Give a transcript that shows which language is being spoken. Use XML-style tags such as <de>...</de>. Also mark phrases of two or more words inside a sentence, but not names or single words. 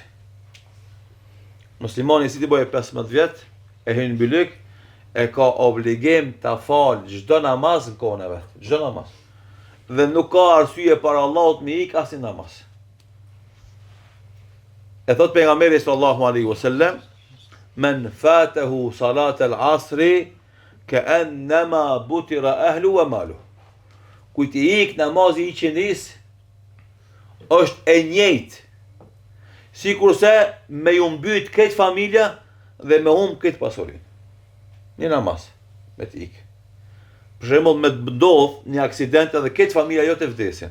<sq>Muslimani si ti bëjë 15 vjet, e hyn mbylyk, e ka obligim ta fal çdo namaz në kohën e vet, çdo namaz. Dhe nuk ka arsye para Allahut me ik asnjë namaz. E thot pejgamberi</sq> <ar>صلى الله عليه وسلم من فاته صلاة العصر كأنما وتر أهله وماله.</ar> <sq>Kujt i ik namazi i qenis është e njëjtë sikurse me ju mbyt këtë familja dhe me humb këtë pasurinë. Një namaz me të ik. Për shembull me të ndodh një aksident edhe këtë familja jote vdesin.</sq>